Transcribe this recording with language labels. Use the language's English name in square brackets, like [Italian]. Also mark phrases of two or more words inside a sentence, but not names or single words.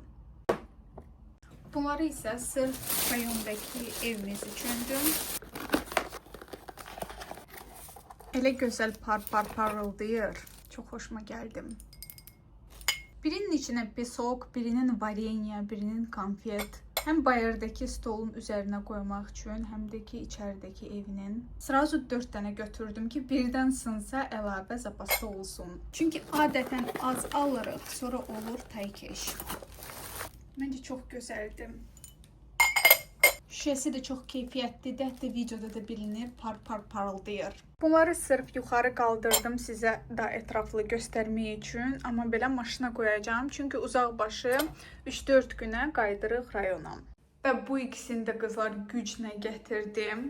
[Azerbaijani] Bunları isə sırf rayondakı evimiz üçündür. Elə gözəl parıldayır. Çox xoşuma gəldi. Birinin içinə pesok, birinin varenье, birinin konfet. [Turkish] Hem bayırdaki stolun üzerine koymak için hem de ki içerideki evinin. [Azerbaijani] Sırası 4 tane götürdüm ki birden sınsa əlavə zapasda olsun. Çünkü adeten az alırıq, sonra olur taykeş. [Turkish] Bence çok güzeldi. Şişesi de çok keyfiyyətlidir. [Azerbaijani] Hətta videoda da bilinir, parıldayır. Bunları sırf yuxarı qaldırdım sizə daha ətraflı göstərmək üçün. Amma belə maşına qoyacağım. Çünki uzaqbaşı 3-4 günə qaydırıq rayona. Və bu ikisini də qızlar güclə gətirdim.